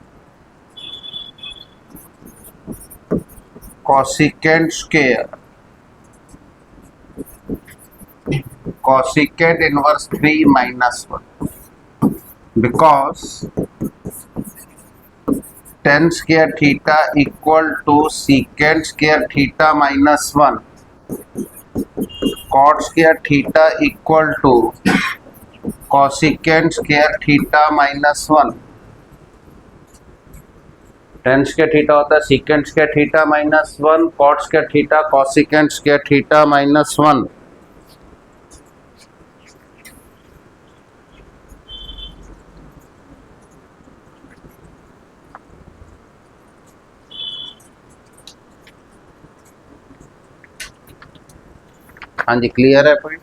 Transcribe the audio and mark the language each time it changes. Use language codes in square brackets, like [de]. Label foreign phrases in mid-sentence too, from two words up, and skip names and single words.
[en] cosecant square cosecant inverse 3 minus 1 because tan square theta equal to secant square theta minus 1, cot square theta equal to cosecant square theta minus 1. tan square थीटा [hi] होता है [en] secant square theta minus 1, cot square थीटा cosecant square theta minus 1. [hi] हाँ जी, क्लियर है पॉइंट.